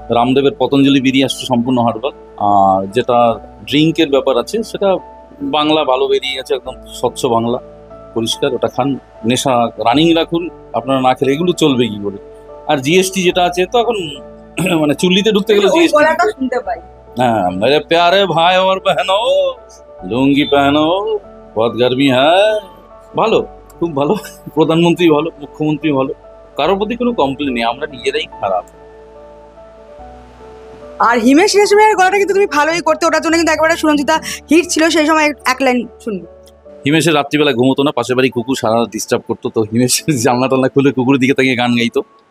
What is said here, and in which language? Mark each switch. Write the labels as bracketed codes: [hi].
[bn] রামদেবের পতঞ্জলি বিড়ি আসছে সম্পূর্ণ হার্বাল। আর যেটা ড্রিঙ্কের ব্যাপার আছে সেটা বাংলা ভালো বেরিয়ে গেছে, একদম স্বচ্ছ বাংলা, পরিষ্কার। ওটা খান, নেশা রানিং রাখুন, আপনারা না খেলে এগুলো চলবে কি করে? আর জিএসটি যেটা আছে তো এখন মানে চুল্লিতে ঢুকতে গেলে ওই জিএসটি। গলাটা শুনতে পাই। [hi] हाँ मेरे प्यारे भाई और बहनों, लुंगी पहनो, बहुत गर्मी है। [bn] ভালো, খুব ভালো। প্রধানমন্ত্রী ভালো, মুখ্যমন্ত্রী ভালো, কারোর প্রতি কোনো কমপ্লেন নেই, আমরা নিজেরাই খারাপ। আর হিমেশ রেশমিয়ার গলাটা কিন্তু তুমি ভালোই করতে, ওটার জন্য কিন্তু একবারে সুরঞ্জিতা হিট ছিল সেই সময়। এক লাইন শুনবো। হিমেশের রাত্রিবেলা ঘুমোতো না, পাশের বাড়ি কুকুর সারা ডিস্টার্ব করতো, তো হিমেশ জানলা টালনা খুলে কুকুরের দিকে তাকিয়ে গান গাইতো।